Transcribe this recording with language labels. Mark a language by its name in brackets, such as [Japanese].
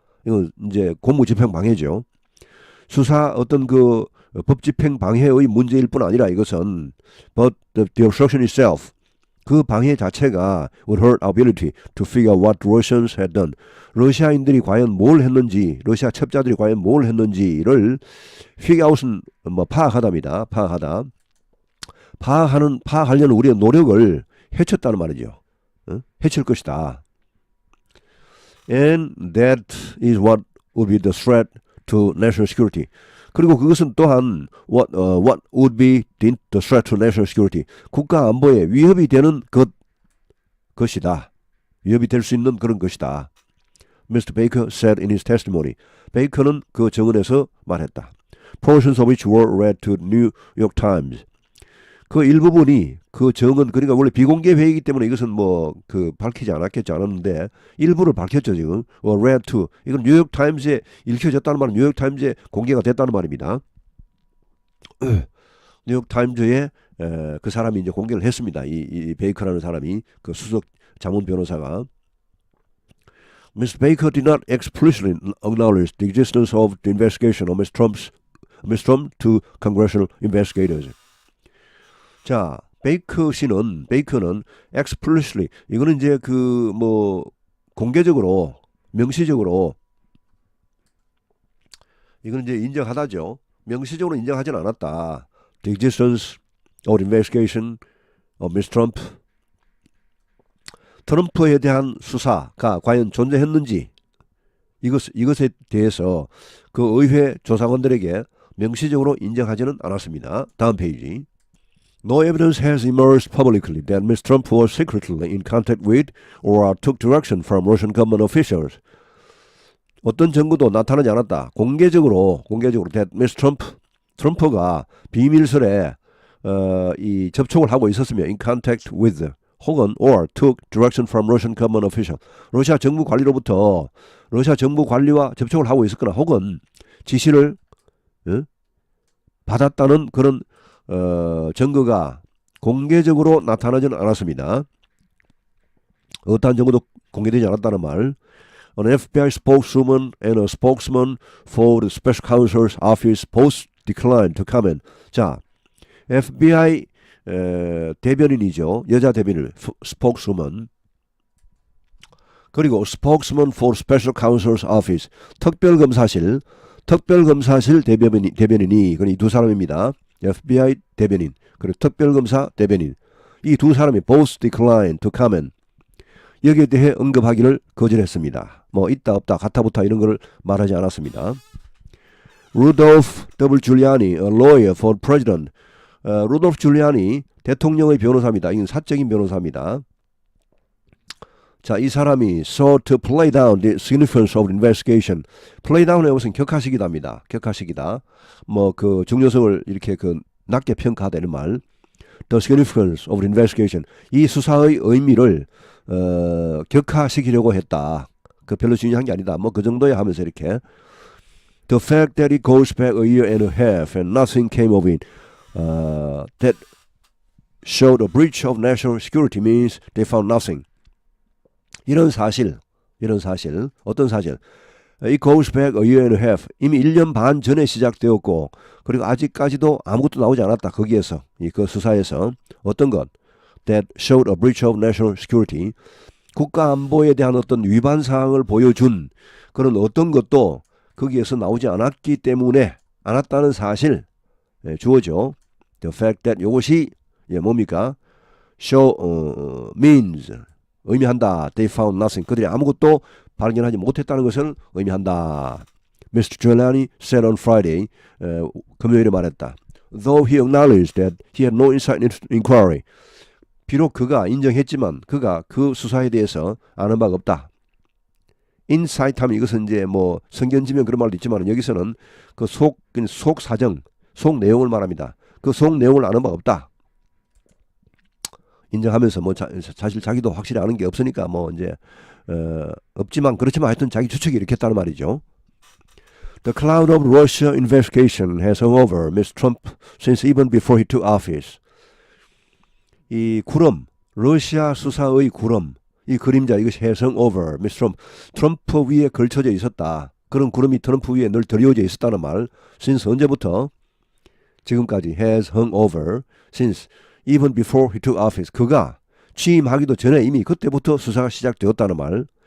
[Korean] 이건 이제 공무집행 방해죠. 수사 어떤 그 법집행 방해의 문제일 뿐 아니라 이것은 [English] but the obstruction itself, [Korean] 그 방해 자체가 [English] would hurt our ability to figure out what the Russians had done. [Korean] 러시아인들이 과연 뭘 했는지, 러시아 첩자들이 과연 뭘 했는지를 [English] figure out [Korean] 은 뭐 파악하답니다. 파악하려는 우리의 노력을 해쳤다는 말이죠. 해칠 것이다. [English] And that is what would be the threat to national security. [Korean] 그리고 그것은 또한 [English] what would be the threat to national security. [Korean] 국가 안보에 위협이 되는 것이다. 위협이 될 수 있는 그런 것이다. [English] Mr. Baker said in his testimony. [Korean] 베이커는 그 증언에서 말했다. [English] Portions of which were read to New York Times. [Korean] 그 일부분이 그 정은, 그러니까 원래 비공개 회의이기 때문에 이것은 뭐 그 밝히지 않았는데 일부를 밝혔죠. 지금 read to, 이건 뉴욕 타임즈에 읽혀졌다는 말은 뉴욕 타임즈에 공개가 됐다는 말입니다. 뉴욕 타임즈에 그 사람이 이제 공개를 했습니다. 이 베이커라는 사람이, 그 수석 자문 변호사가. [English] Mr. Baker did not explicitly acknowledge the existence of the investigation of Ms. Trump to congressional investigators. [Korean] 자, 베이커는 explicitly, 이거는 이제 그 뭐 공개적으로, 명시적으로, 이거는 이제 인정하다죠. 명시적으로 인정하진 않았다. [English] The existence of the investigation of Ms. Trump. [Korean] 트럼프에 대한 수사가 과연 존재했는지, 이것에 대해서 그 의회 조사관들에게 명시적으로 인정하지는 않았습니다. 다음 페이지. [English] No evidence has emerged publicly that Ms. Trump was secretly in contact with or took direction from Russian government officials. [Korean] 어떤 증거도 나타나지 않았다. 공개적으로 [English] that Ms. [Korean] 트럼프가 비밀스레 이 접촉을 하고 있었으며 [English] in contact with [Korean] 혹은 [English] or took direction from Russian government official. [Korean] 러시아 정부 관리로부터 러시아 정부 관리와 접촉을 하고 있었거나 혹은 지시를 받았다는 그런 증거가 공개적으로 나타나지는 않았습니다. 어떠한 정보도 공개되지 않았다는 말. [English] An FBI spokeswoman and a spokesman for the Special Counsel's Office both declined to comment. [Korean] 자, FBI 대변인이죠. 여자 대변인, spokeswoman. 그리고 [English] spokesman for Special Counsel's Office, [Korean] 특별검사실 대변인이, 이 두 사람입니다. FBI 대변인, 그리고 특별검사 대변인. 이 두 사람이 [English] both declined to comment. [Korean] 여기에 대해 언급하기를 거절했습니다. 뭐 있다 없다 같아 붙다 이런 걸 말하지 않았습니다. [English] Rudolph W. Giuliani, a lawyer for president. [Korean] 루돌프 줄리아니 대통령의 변호사입니다. 이건 사적인 변호사입니다. 자, 이 사람이 [English] sought to play down the significance of the investigation. [Korean] play down의 것은 격하시기다입니다. 격하시기다. 뭐 그 중요성을 이렇게 그 낮게 평가하다는 말. [English] The significance of the investigation. [Korean] 이 수사의 의미를 격하시키려고 했다. 그 별로 중요한 게 아니다. 뭐 그 정도야 하면서 이렇게. [English] The fact that it goes back a year and a half and nothing came of it. That showed a breach of national security means they found nothing. [Korean] 이런 사실, 어떤 사실? [English] It goes back a year and a half. [Korean] 이미 1년 반 전에 시작되었고, 그리고 아직까지도 아무것도 나오지 않았다. 거기에서, 그 수사에서. 어떤 것? [English] That showed a breach of national security. [Korean] 국가 안보에 대한 어떤 위반 사항을 보여준 그런 어떤 것도 거기에서 나오지 않았기 때문에 않았다는 사실 주어져. [English] The fact that [Korean] 이것이 뭡니까? [English] Show means [Korean] 의미한다. [English] They found nothing. [Korean] 그들이 아무것도 발견하지 못했다는 것을 의미한다. [English] Mr. Giuliani said on Friday, [Korean] 금요일에 말했다. [English] Though he acknowledged that he had no insight into the inquiry. [Korean] 비록 그가 인정했지만 그가 그 수사에 대해서 아는 바가 없다. 인사이트 하면 이것은 이제 뭐 성견지명 그런 말도 있지만 여기서는 그 속 사정, 속 내용을 말합니다. 그 속 내용을 아는 바가 없다. 인정하면서 뭐 사실 자기도 확실히 아는 게 없으니까 뭐 이제 없지만 그렇지만 하여튼 자기 추측이 이렇게 했다는 말이죠. [English] The cloud of Russia investigation has hung over Ms. Trump since even before he took office. [Korean] 이 구름, 러시아 수사의 구름, 이 그림자 이것이 [English] has hung over Ms. Trump. [Korean] 트럼프 위에 걸쳐져 있었다. 그런 구름이 트럼프 위에 늘 드리워져 있었다는 말. since 언제부터? 지금까지 [English] has hung over since even before he took office. [Korean] 그가 취임하기도 전에 이미 그때부터 수사가 시작되었다는 말.